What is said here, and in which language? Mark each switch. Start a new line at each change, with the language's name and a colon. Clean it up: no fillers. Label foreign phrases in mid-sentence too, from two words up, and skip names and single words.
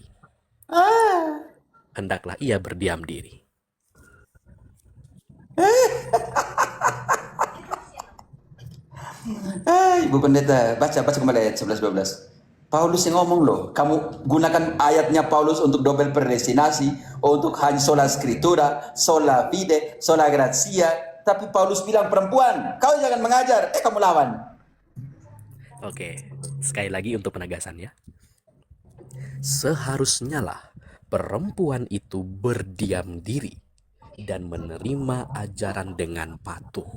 Indonesian: Hendaklah ia berdiam diri. Ibu Pendeta, baca kembali ayat 11-12. Paulus yang ngomong loh, kamu gunakan ayatnya Paulus untuk double predestinasi, untuk hanya
Latin: sola scriptura, sola fide, sola gratia.
Indonesian: Tapi Paulus bilang perempuan, kau jangan mengajar, kamu lawan. Oke, sekali lagi untuk penegasannya. Seharusnya lah perempuan itu berdiam diri dan menerima ajaran dengan patuh.